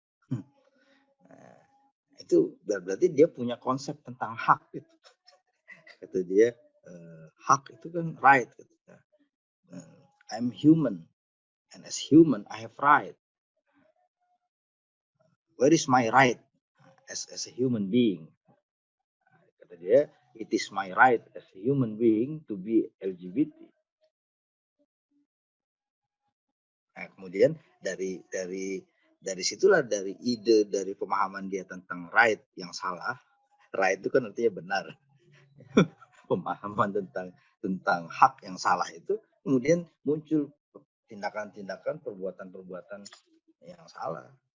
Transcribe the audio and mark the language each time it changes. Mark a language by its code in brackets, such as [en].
[id] Nah, itu berarti dia punya konsep tentang hak gitu. Kata dia, hak itu kan right. Gitu. [en] I'm human, and as human I have right. Where is my right as a human being? [id] Kata dia, [en] it is my right as a human being to be LGBT. [id] Nah, kemudian dari situlah, dari ide, dari pemahaman dia tentang right yang salah. Right itu kan artinya benar. Pemahaman tentang hak yang salah itu kemudian muncul tindakan-tindakan, perbuatan-perbuatan yang salah.